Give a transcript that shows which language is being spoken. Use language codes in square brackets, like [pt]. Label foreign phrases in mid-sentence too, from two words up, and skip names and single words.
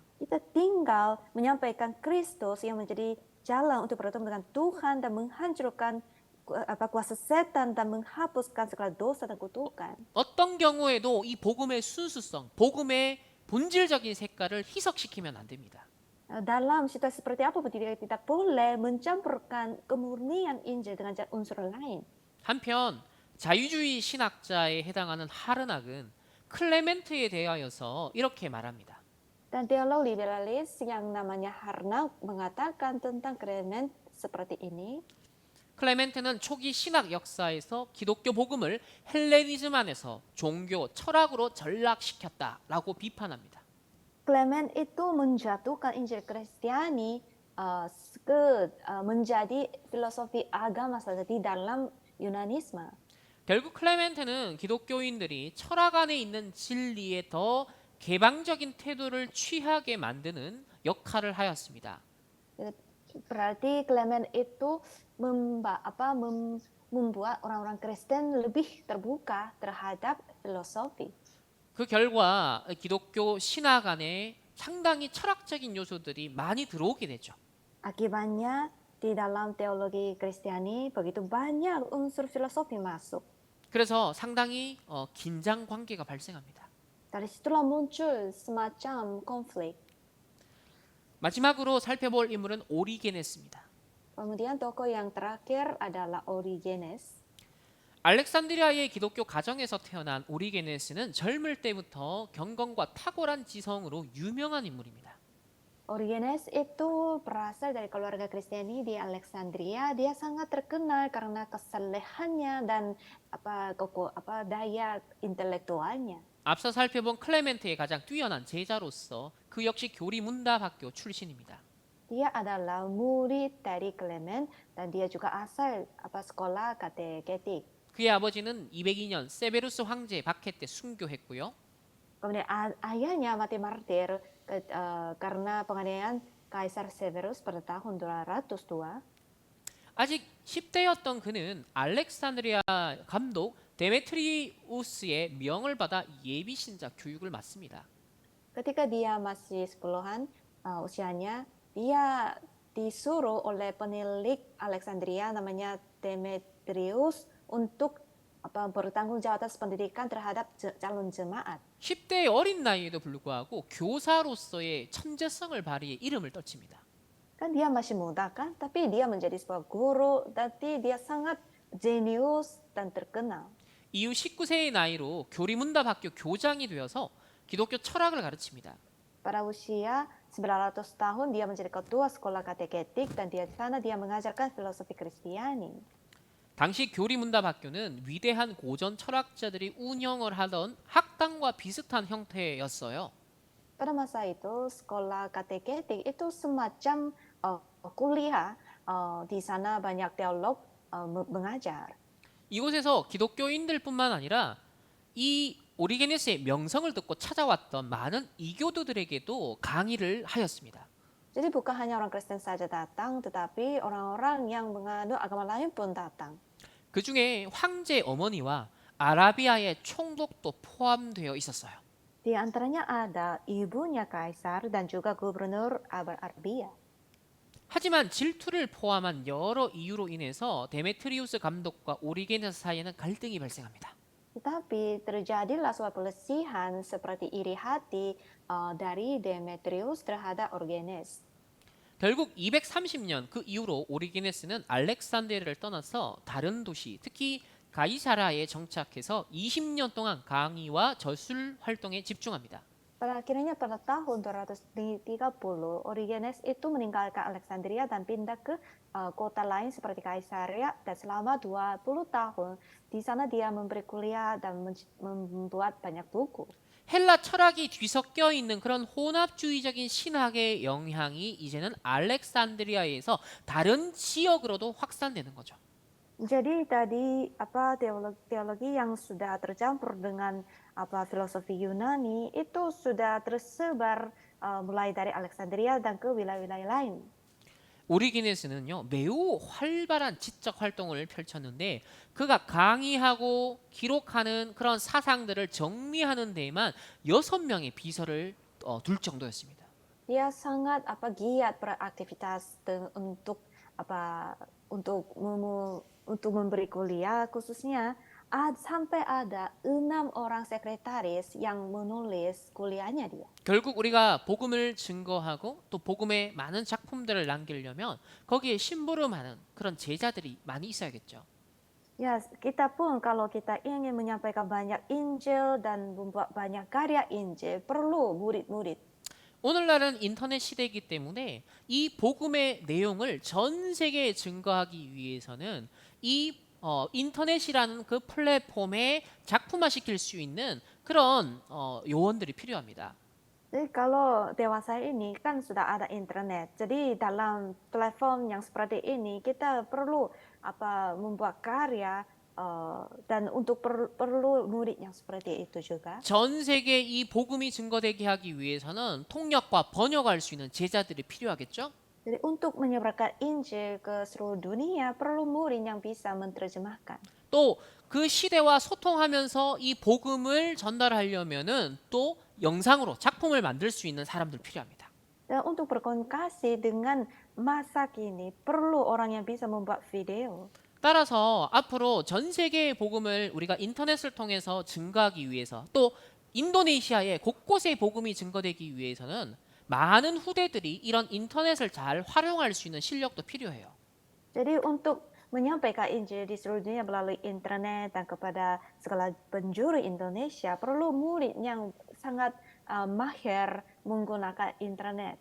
[id] Kita tinggal menyampaikan Kristus yang menjadi jalan untuk bertemu dengan Tuhan dan menghancurkan kuasa setan dan menghapuskan segala dosa dan kutukan. [ko] 어떤 경우에도 이 복음의 순수성, 복음의 본질적인 색깔을 희석시키면 안 됩니다. [id] Dalam situasi seperti apapun tidak boleh mencampurkan kemurnian Injil dengan unsur lain. [ko] 한편 자유주의 신학자에 해당하는 하르낙은 클레멘트에 대하여서 이렇게 말합니다. [id] Dan teolog liberalis yang namanya Harnack mengatakan tentang Clement seperti ini. [ko] 클레멘트는 초기 신학 역사에서 기독교 복음을 헬레니즘 안에서 종교, 철학으로 전락시켰다라고 비판합니다. [id] Clement itu menjatuhkan Injil Kristiani menjadi filosofi agama saja di dalam Yunanisme. [ko] 결국 클레멘트는 기독교인들이 철학 안에 있는 진리에 더 개방적인 태도를 취하게 만드는 역할을 하였습니다. [id] Berarti Clement itu membuat orang-orang Kristen lebih terbuka terhadap filosofi. [ko] 그 결과 기독교 신학 안에 상당히 철학적인 요소들이 많이 들어오게 되죠. [id] Akibatnya di dalam teologi Kristiani begitu banyak unsur filosofi masuk. [ko] 그래서 상당히 긴장 관계가 발생합니다. [id] Dari situlah muncul semacam konflik. [ko] 마지막으로 살펴볼 인물은 오리게네스입니다. [id] Kemudian tokoh yang terakhir adalah Origenes. [ko] 알렉산드리아의 기독교 가정에서 태어난 오리게네스는 젊을 때부터 경건과 탁월한 지성으로 유명한 인물입니다. [id] Origenes itu berasal dari keluarga Kristiani di Alexandria. Dia sangat terkenal karena kesalehannya dan daya intelektualnya. [ko] 앞서 살펴본 클레멘트의 가장 뛰어난 제자로서 그 역시 교리문답학교 출신입니다. [id] Dia adalah murid dari Clement dan dia juga asal sekolah kateketik. [ko] 그의 아버지는 202년 세베루스 황제 박해 때 순교했고요. [id] Kemudian ayahnya mati martir karena penganiayaan Kaisar Severus pada tahun 202. [ko] 아직 10대였던 그는 알렉산드리아 감독 데메트리우스의 명을 받아 예비신자 교육을 맡습니다. [id] Ketika dia masih 10-an usianya, dia disuruh oleh penilik Alexandria namanya Demetrius untuk bertanggung jawab atas pendidikan terhadap calon jemaat. [ko] 10대의 어린 나이에도 불구하고 교사로서의 천재성을 발휘해 이름을 떨칩니다. [id] Kan dia masih muda kan, tapi dia menjadi sebuah guru, tapi dia sangat jenius dan terkenal. [ko] 이후 19세의 나이로 교리문답학교 교장이 되어서 기독교 철학을 가르칩니다. [id] Pada usia 900 tahun dia menjadi ketua sekolah kateketik dan di sana dia mengajarkan filosofi Kristiani. [ko] 당시 교리문답학교는 위대한 고전 철학자들이 운영을 하던 학당과 비슷한 형태였어요. [id] Pada masa itu, sekolah kateketik itu semacam kuliah. Di sana banyak teolog mengajar. [ko] 이곳에서 기독교인들뿐만 아니라 이 오리게네스의 명성을 듣고 찾아왔던 많은 이교도들에게도 강의를 하였습니다. [id] Jadi bukan hanya orang Kristen saja datang, tetapi orang-orang yang menganut agama lain pun datang. [ko] 그 중에 황제 어머니와 아라비아의 총독도 포함되어 있었어요. [id] Di antaranya ada ibunya kaisar dan juga gubernur Arabia. [ko] 하지만 질투를 포함한 여러 이유로 인해서 데메트리우스 감독과 오리게네스 사이에는 갈등이 발생합니다. [id] Tetapi terjadilah suatu pelesihan seperti iri hati dari Demetrius terhadap Origenes. [ko] 결국 230년 그 이후로 오리게네스는 알렉산드리아를 떠나서 다른 도시, 특히 가이사라에 정착해서 20년 동안 강의와 저술 활동에 집중합니다. [id] Pada akhirnya pada tahun 230, Origenes itu meninggalkan Alexandria dan pindah ke kota lain seperti Kaisaria dan selama 20 tahun di sana dia memberi kuliah dan membuat banyak buku. [ko] 헬라 철학이 뒤섞여 있는 그런 혼합주의적인 신학의 영향이 이제는 알렉산드리아에서 다른 지역으로도 확산되는 거죠. [id] Jadi tadi teologi yang sudah tercampur dengan filosofi Yunani itu sudah tersebar mulai dari Alexandria dan ke wilayah-wilayah lain. [ko] 오리게네스는요 매우 활발한 지적 활동을 펼쳤는데 그가 강의하고 기록하는 그런 사상들을 정리하는 데에만 6명의 비서를 둘 정도였습니다. [id] Dia sangat giat beraktivitas untuk untuk memberi kuliah khususnya sampai ada 6 orang sekretaris yang menulis kuliahnya dia. [ko] 결국 우리가 복음을 증거하고 또 복음의 많은 작품들을 남기려면 거기에 심부름하는 그런 제자들이 많이 있어야겠죠. [id] Ya, kita pun kalau kita ingin menyampaikan banyak Injil dan membuat banyak karya Injil, perlu murid-murid. [ko] 오늘날은 인터넷 시대이기 때문에 이 복음의 내용을 전 세계에 증거하기 위해서는 이 인터넷이라는 그 플랫폼에 작품화시킬 수 있는 그런 요원들이 필요합니다. [id] Jadi kalau dewasa ini kan sudah ada internet. Jadi dalam platform yang seperti ini kita perlu membuat karya dan untuk perlu murid yang seperti itu juga. [ko] 전 세계 이 복음이 증거되게 하기 위해서는 통역과 번역할 수 있는 제자들이 필요하겠죠? [id] Jadi untuk menyebarkan Injil ke seluruh dunia perlu murid yang bisa menerjemahkan. [ko] 또 그 시대와 소통하면서 이 복음을 전달하려면은 또 영상으로 작품을 만들 수 있는 사람들 필요합니다. [id] Dan untuk berkomunikasi dengan masa kini perlu orang yang bisa membuat video. [ko] 따라서 앞으로 전 세계의 복음을 우리가 인터넷을 통해서 증거하기 위해서 또 인도네시아의 곳곳의 복음이 증거되기 위해서는 많은 후대들이 이런 인터넷을 잘 활용할 수 있는 실력도 필요해요. [id] Jadi untuk menyampaikan Injil di seluruh dunia melalui internet dan kepada segala penjuru Indonesia perlu murid yang sangat mahir menggunakan internet.